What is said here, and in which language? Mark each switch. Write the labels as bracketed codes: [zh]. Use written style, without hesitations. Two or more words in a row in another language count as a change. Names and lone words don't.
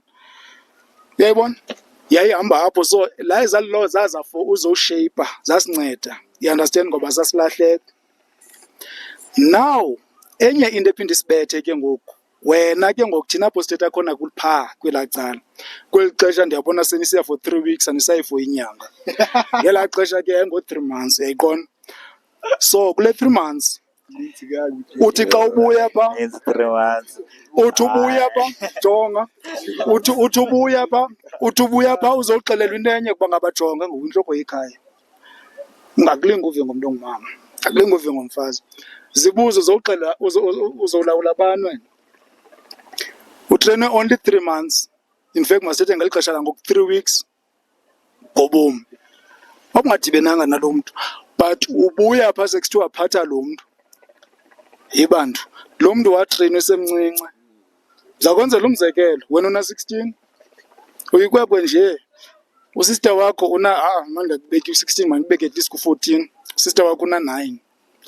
[xh] Uyayibona? Yayihamba apho. So la ezalilo zaza for uzoshayipa, zasinceda, [en] you understand, [xh] ngoba sasilahleka. Now enye into ephinde isibethe ke ngoku, wena ke ngoku thina apho sithetha khona kuliphaa kwelaa cala, kweli xesha ndiyabona senisiya for 3 weeks anisayi for inyanga. Ngelaa xesha ke ngo-3 months, uyayiqona? So kule 3 months uthi xa ubuya pha, uthi ubuya pha, jonga, uthi ubuya pha uzoxelelwa into enye kuba ngaba jonga ngoku intloko yekhaya. Ungakulinga uve ngomntu ongumama, akulinga uve ngomfazi. Zibuze uzowuxela uzolawula abantu wena. Utrene only 3 months. [en] In fact [xh] masithethe ngeli xesha langoku 3 weeks ngobomi. Okungadibenanga nalo mntu but ubuya phaa sekuthiwa waphatha lo mntu. Yibantu lo mntu watreyinwa esemncinci. Ndizakwenzela umzekelo, wena una-16 uyikwekwe nje, usister wakho mandingakubeki u-16, mandibeke [en] at least [xh] ku-14, usister wakho una-9.